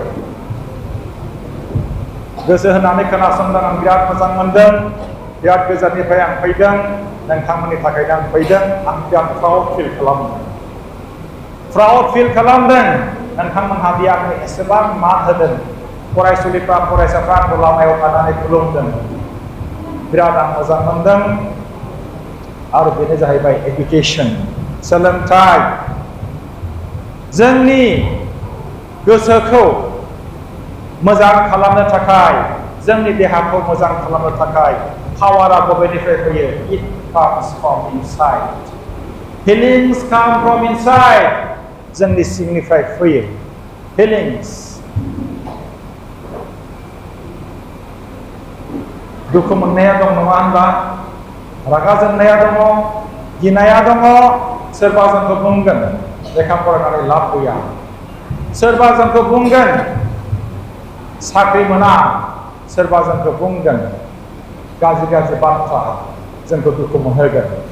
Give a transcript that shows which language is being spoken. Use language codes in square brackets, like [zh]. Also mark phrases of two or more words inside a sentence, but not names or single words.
[brx] गोसो होनानै खोनासंदों आं बिराद मोजां मोनदों बिराद गोजाननिफ्राय आं फैदों नोंथांमोननि थाखायनो आं फैदों आं बिराद [en] proud feel [brx] खालामदों नोंथांमोनहा दि आंनो एसेबां मान होदों फरायसुलिफ्रा फरायसाफ्रा आंखौ लामायाव थानानै खुलुमदों बिराद आं मोजां मोनदों आरो बेनो जाहैबाय एडुकेसन सोलोंथाइ जोंनि गोसोखौ मोजां खालामनो थाखाय जोंनि देहाखौ मोजां खालामनो थाखाय पावारा बबेनिफ्राय फैयो [en] it comes from inside [brx] feelings come from inside जोंनि सिंनिफ्राय फैयो feelings दुखु मोननाया दं नङा होनबा रागा जोंनाया दङ गिनाया दङ सोरबा जोंखौ बुंगोन लेखा फरायनानै लाब गैया सोरबा जोंखौ बुंगोन साख्रि मोना सोरबा जोंखौ बुंगोन गाज्रि गाज्रि बाथ्रा जोंखौ दुखु मोनहोगोन